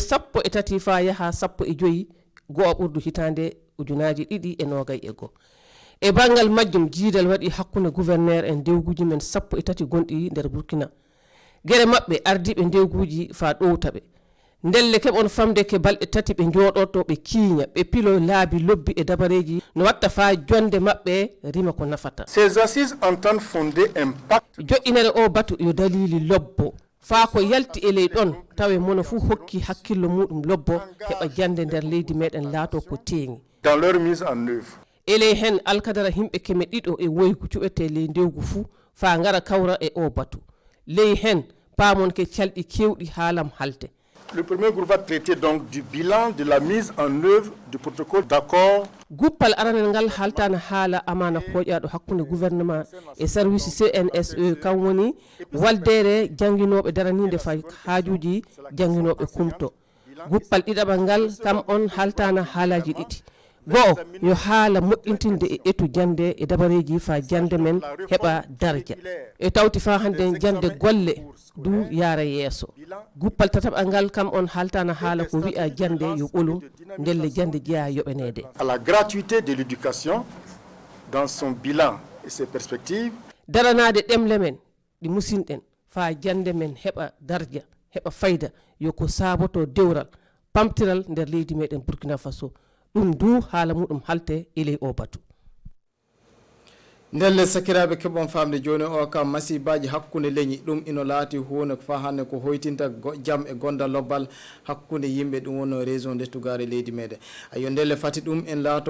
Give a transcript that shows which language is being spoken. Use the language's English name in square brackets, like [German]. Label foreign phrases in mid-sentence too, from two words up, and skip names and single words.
[Fula] sappo e tati fa yaaha sappo e joyi goho ɓurdu hitande ujunaji ɗiɗi e nogay e goho e bangal majjum jiidal waɗi hakkunde gouverneur en dewguji men sappo e tati gonɗi nder Burkina guere mabɓe ardiɓe dewguji fa ɗowtaɓe ndelle keɓon famde ke balɗe tati ɓe jooɗoto ɓe kiiña ɓe pilo laabi lobbi e dabareji no watta fa jonde mabɓe rima ko nafata [French] ces assises entendent fonder un pacte [Fula] joƴƴinere o batu yo dalili lobbo faa ko yalti e ley ɗon tawe mono fu hokki hakkillo muɗum lobbo heɓa jande nder leydi meɗen laato ko teeŋi [French] dans leur mise en œuvre [Fula] eley hen alkadara himɓe keme ɗiɗo e woygu cuɓete ley ndewgu fuu fa ngara kawra e o batu ley hen paamon ke calɗi kewɗi haalam halte. [French] Le premier groupe va traiter donc du bilan de la mise en œuvre du protocole d'accord. [Fula] Guppal aranel ngal haltana haala amana hoƴaɗo hakkunde gouvernement e service CNSE kan woni waldere jangguinoɓe daranide fa haajuji jangguinoɓe kumto. Guppal ɗiɗaɓal ngal kam on haltana haalaji ɗiɗi. Go'o yo haala moƴƴintinde e etu jande e dabareji fa jande men heɓa darja e tawti fa hande jande golle du yaara yeeso. Guppal tataɓal ngal kam on haltana haala ko wi'a jande yo ɓolum ndelle jande jeeya yoɓenede. [French] À la gratuité de l'éducation dans son bilan et ses perspectives. [Fula] Daranade ɗemle men ɗi musinɗen fa jande men heɓa darja heɓa fayda yo ko saboto dewral pamtiral nder leydi meɗen Burkina Faso. ɗum du haala muɗum halte e ley o batu ndelle sakiraɓe keɓon famde joni o kam masibaji hakkude leñi ɗum ino laati hunde fa hande ko hoytinta jaam e gondal lobbal hakkude yimɓe ɗum wonno région dettugare leydi meɗen ayo ndelle fati ɗum en laato